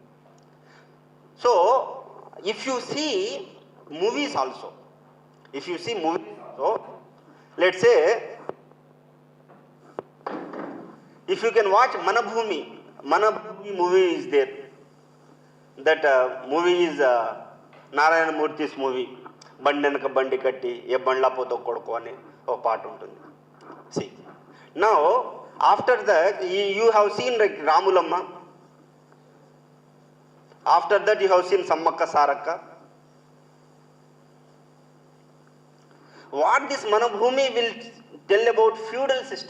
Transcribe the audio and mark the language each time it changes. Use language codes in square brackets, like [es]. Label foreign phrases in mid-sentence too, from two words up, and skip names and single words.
[en] So, if you see movies also, let's say, if you can watch Manabhumi movie is there. That movie is Narayana Murthy's movie. [te] బండెనక బండి కట్టి, ఏ బండ్ల పోతవ్ కొడుకో అని ఒక పార్ట్ ఉంటుంది. [en] See. Now, after that, you have seen like Ramulamma. After that, you have seen Sammakka Sarakka. What this Manabhumi will tell about feudal system.